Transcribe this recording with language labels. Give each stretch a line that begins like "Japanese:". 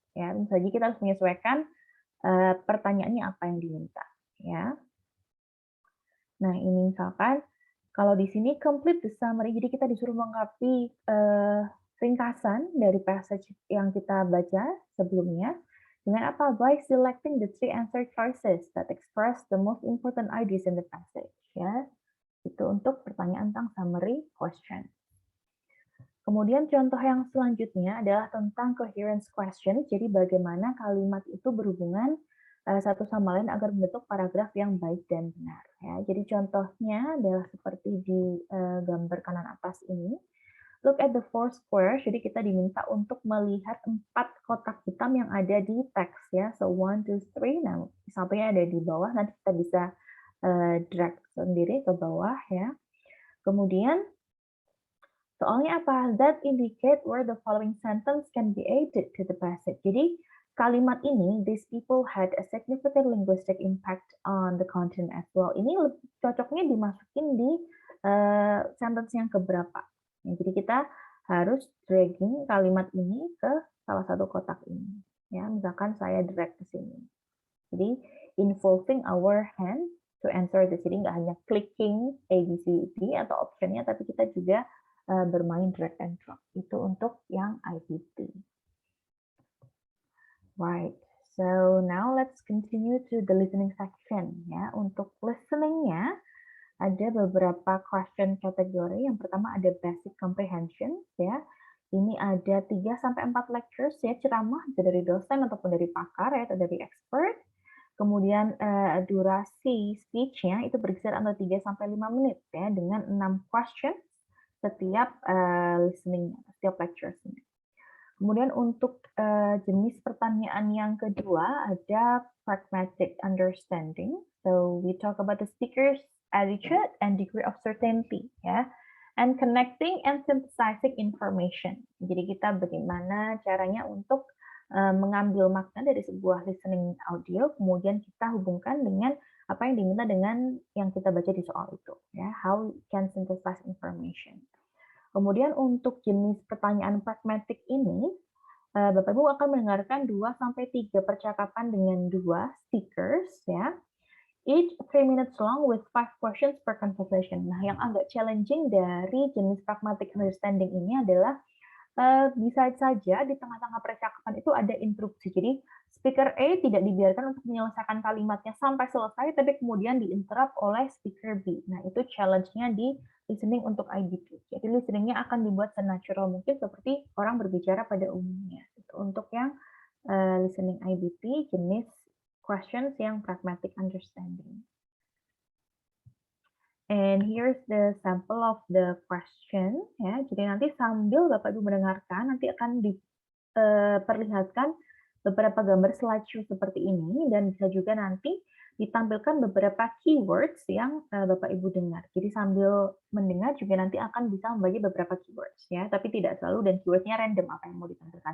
Indonesian: Ya, tentu saja kita harus menyesuaikan pertanyaannya apa yang diminta. Ya. Nah, ini misalkan kalau di sini
English: complete the summary,
Indonesian: jadi kita disuruh melengkapi ringkasan dari passage yang kita baca sebelumnya dengan apa?
English: By selecting the 3 answer choices that express the most important ideas in the passage.
Indonesian: Ya, itu untuk pertanyaan tentang summary question. Kemudian contoh yang selanjutnya adalah tentang coherence question. Jadi bagaimana kalimat itu berhubungan satu sama lain agar membentuk paragraf yang baik dan benar. Ya, jadi contohnya adalah seperti di gambar kanan atas ini.
English: look at the four squares.
Indonesian: Jadi kita diminta untuk melihat 4 kotak hitam yang ada di teks ya.
English: So 1, 2, 3.
Indonesian: Nah, satunya ada di bawah. Nanti kita bisa drag sendiri ke bawah ya. Kemudian soalnya apa?
English: That indicate where the following sentence can be added to the passage.
Indonesian: Jadi kalimat ini,
English: these people had a significant linguistic impact on the content as well.
Indonesian: Ini cocoknya dimasukin di sentence yang keberapa. Ya, jadi kita harus dragging kalimat ini ke salah satu kotak ini. Ya, misalkan saya drag ke sini.
English: Jadi involving our hand to answer this.
Indonesian: Jadi nggak hanya clicking A, B, C, D atau optionnya, tapi kita juga bermain drag and drop. Itu untuk yang IPT.
English: Right. So now let's continue to the listening section.
Indonesian: Ya, untuk listeningnya ada beberapa question category. Yang pertama ada basic comprehension. Ya, ini ada 3-4 lectures ya, ceramah dari dosen ataupun dari pakar ya, atau dari expert. Kemudian durasi speech-nya itu berkisar antara 3-5 menit ya, dengan 6 questions setiap listening, setiap lecture-nya. Kemudian untuk jenis pertanyaan yang kedua ada pragmatic understanding.
English: So we talk about the speaker's attitude and degree of certainty, ya, and connecting and synthesizing information.
Indonesian: Jadi kita bagaimana caranya untuk mengambil makna dari sebuah listening audio, kemudian kita hubungkan dengan apa yang diminta dengan yang kita baca di soal itu, ya.
English: How we can synthesize information.
Indonesian: Kemudian untuk jenis pertanyaan pragmatic ini, Bapak Ibu akan mendengarkan 2-3 percakapan dengan 2 speakers ya.
English: Each 3 minutes long with 5 questions per conversation.
Indonesian: Nah, yang agak challenging dari jenis pragmatic understanding ini adalah bisa saja di tengah-tengah percakapan itu ada interupsi. Jadi speaker A tidak dibiarkan untuk menyelesaikan kalimatnya sampai selesai, tapi kemudian diinterrupt oleh speaker B. Nah, itu challenge-nya di listening untuk IBP. Jadi listening-nya akan dibuat senatural mungkin seperti orang berbicara pada umumnya. Itu untuk yang listening IBP jenis questions yang pragmatic understanding.
English: And here's the sample of the question ya.
Indonesian: Jadi nanti sambil Bapak Ibu mendengarkan nanti akan diperlihatkan beberapa gambar slideshow seperti ini dan bisa juga nanti ditampilkan beberapa keywords yang Bapak Ibu dengar. Jadi sambil mendengar juga nanti akan bisa membagi beberapa keywords ya, tapi tidak selalu dan keywordnya random apa yang mau ditampilkan.